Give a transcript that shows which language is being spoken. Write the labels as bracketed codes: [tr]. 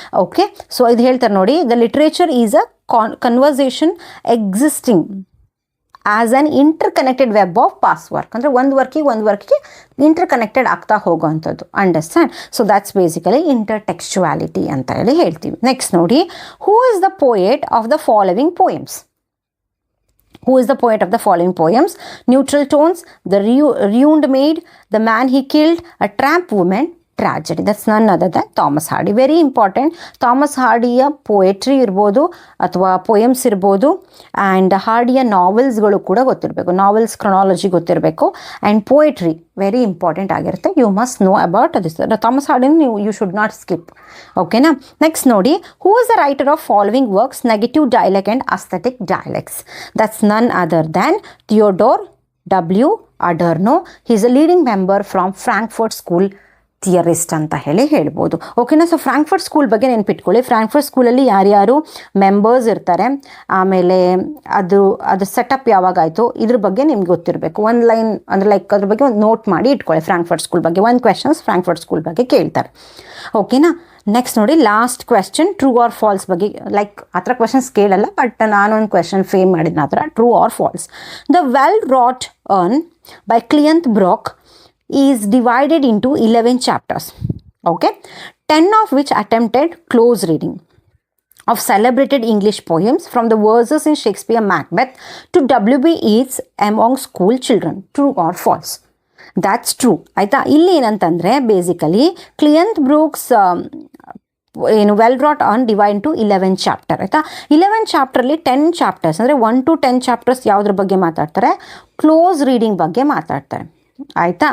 [kn] Okay, so ಇದು ಹೇಳ್ತಾರೆ ನೋಡಿ, [en] The literature is a conversation existing as an interconnected web of past work. [kn] ಅಂದರೆ ಒಂದು ವರ್ಕಿಗೆ inter connected ಆಗ್ತಾ ಹೋಗೋವಂಥದ್ದು. ಅಂಡರ್ಸ್ಟ್ಯಾಂಡ್. [en] so that's basically intertextuality [kn] ಅಂತ ಹೇಳ್ತೀವಿ. [en] Next ನೋಡಿ, who is the poet of the following poems. Who is the poet of the following poems? Neutral Tones, The Ruined Maid, The Man He Killed, A Tramp Woman, Tragedy. That's none other than Thomas Hardy. Very important. [kn] Thomas Hardyಯ poetry ಇರ್ಬೋದು ಅಥವಾ poems ಇರ್ಬೋದು, and ಹಾರ್ಡಿಯ ನಾವೆಲ್ಸ್ಗಳು ಕೂಡ ಗೊತ್ತಿರಬೇಕು, novels chronology ಗೊತ್ತಿರಬೇಕು, and poetry [en] very important [kn] ಆಗಿರುತ್ತೆ. [en] You must know about this. Thomas ಹಾರ್ಡಿನ you should not skip. ಓಕೆನಾ. Next ನೋಡಿ, who is the writer of following works, negative dialect and aesthetic dialects. That's none other than Theodor W. Adorno. He is a leading member from Frankfurt School [kn] ಥಿಯರಿಸ್ಟ್ ಅಂತ ಹೇಳ್ಬೋದು. ಓಕೆನಾ. So Frankfurt school ಬಗ್ಗೆ ನೆನ್ಪಿಟ್ಕೊಳ್ಳಿ. Frankfurt ಸ್ಕೂಲಲ್ಲಿ ಯಾರ್ಯಾರು members ಇರ್ತಾರೆ, ಆಮೇಲೆ ಅದು ಸೆಟಪ್ ಯಾವಾಗಾಯಿತು, ಇದ್ರ ಬಗ್ಗೆ ನಿಮ್ಗೆ ಗೊತ್ತಿರಬೇಕು. ಒಂದು ಲೈನ್ ಅಂದರೆ ಲೈಕ್ ಅದ್ರ ಬಗ್ಗೆ ಒಂದು ನೋಟ್ ಮಾಡಿ ಇಟ್ಕೊಳ್ಳಿ. ಫ್ರಾಂಕ್ಫರ್ಟ್ ಸ್ಕೂಲ್ ಬಗ್ಗೆ ಒಂದು ಕ್ವೆಶನ್ಸ್ ಫ್ರಾಂಕ್ಫರ್ಟ್ ಸ್ಕೂಲ್ ಬಗ್ಗೆ ಕೇಳ್ತಾರೆ. ಓಕೆನಾ. ನೆಕ್ಸ್ಟ್ ನೋಡಿ, last question true or false ಬಗ್ಗೆ. ಲೈಕ್ ಆ ಥರ ಕ್ವೆಶನ್ಸ್ ಕೇಳಲ್ಲ, ಬಟ್ ನಾನೊಂದು ಕ್ವೆಶನ್ ಫ್ರೇಮ್ ಮಾಡಿದ್ನ ಆ ಥರ, true or false. [en] The well wrought urn by Cleanth Brooks is divided into 11 chapters, okay, 10 of which attempted close reading of celebrated English poems from the verses in Shakespeare Macbeth to W.B. Yeats among school children. True or false? That's true. [kn] ಆಯಿತಾ. ಇಲ್ಲಿ ಏನಂತಂದರೆ [en] basically Cleanth Brooks [kn] ಏನು well rot on divide to 11 chapter ಆಯಿತಾ. 11 ಚಾಪ್ಟ್ರಲ್ಲಿ 10 chapters ಅಂದರೆ 1 to 10 chapters ಯಾವುದ್ರ ಬಗ್ಗೆ ಮಾತಾಡ್ತಾರೆ, close reading ಬಗ್ಗೆ ಮಾತಾಡ್ತಾರೆ ಆಯಿತಾ.